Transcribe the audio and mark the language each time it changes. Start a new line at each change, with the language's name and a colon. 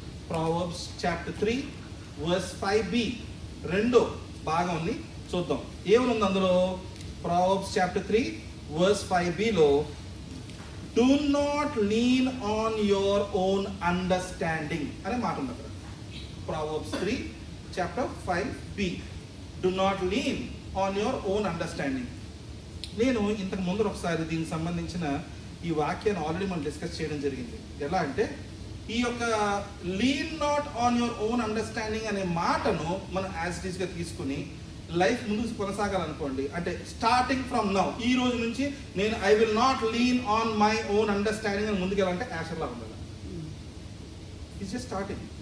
Telugu: Proverbs chapter 3 verse 5b రెండో భాగం ఉంది, చూద్దాం ఏమనుంది అందులో. ప్రావర్బ్స్ చాప్టర్ 3 వర్స్ 5b లో,
English: do not lean on your own understanding
Telugu: అనే మాట ఉంది అక్కడ.
English: Proverbs 3 chapter 5b, do not lean on your own understanding.
Telugu: నేను ఇంతకు ముందు ఒకసారి దీనికి సంబంధించిన ఈ వాక్యాన్ని ఆల్రెడీ మనం డిస్కస్ చేయడం జరిగింది. ఎలా అంటే, ఈ యొక్క
English: lean not on your own understanding
Telugu: అనే మాటను మనం యాజ్ ఇట్ ఈస్గా తీసుకుని లైఫ్ ముందుకు కొనసాగాలనుకోండి, అంటే
English: starting from now,
Telugu: ఈ రోజు నుంచి నేను
English: I will not lean on my own understanding
Telugu: అని ముందుకెళ్ళాలంటే యాషర్లా ఉండాలి.
English: It's just starting.